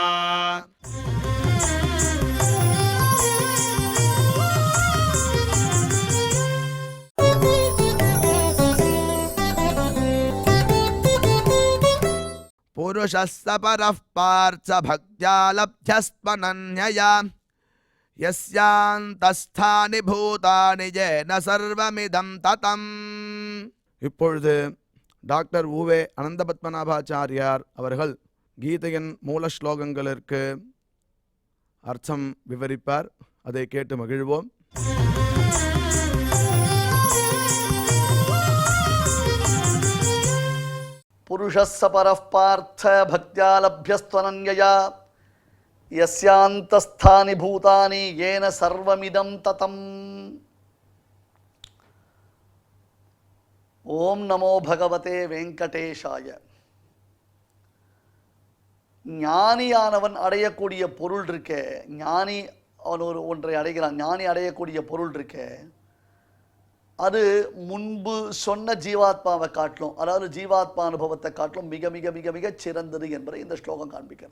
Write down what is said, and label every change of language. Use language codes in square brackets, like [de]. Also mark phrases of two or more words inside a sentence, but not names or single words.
[sa] पुरुषस्य परः पार्थ भक्त्या लब्ध्यस्त्वनन्यया यस्यान्तस्थानि பூதானி येन सर्वमिदं ततम्. [ta] இப்பொழுது டாக்டர் உவே அனந்தபத்மநாபாச்சாரியார் அவர்கள் கீதையின் மூல ஸ்லோகங்களுக்கு அர்த்தம் விவரிப்பார். அதை கேட்டு மகிழ்வோம். [sa] पुरुषस्य परः पार्थ भक्त्या लभ्यस्त्वनन्यया यस्यान्तस्थानि भूतानि येन सर्वमिदं ततम्. ओम नमो भगवते वेंकटेशाय. [ta] ஞானியானவன் அடையக்கூடிய பொருள் இருக்கே, ஞானி அவன் ஒன்றை அடைகிறான், ஞானி அடையக்கூடிய பொருள் இருக்கே, அது முன்பு சொன்ன ஜீவாத்மாவை காட்டிலும், அதாவது ஜீவாத்மா அனுபவத்தை காட்டிலும் மிக மிக மிக மிக சிறந்தது என்பதை இந்த ஸ்லோகம் காண்பிக்கிறது.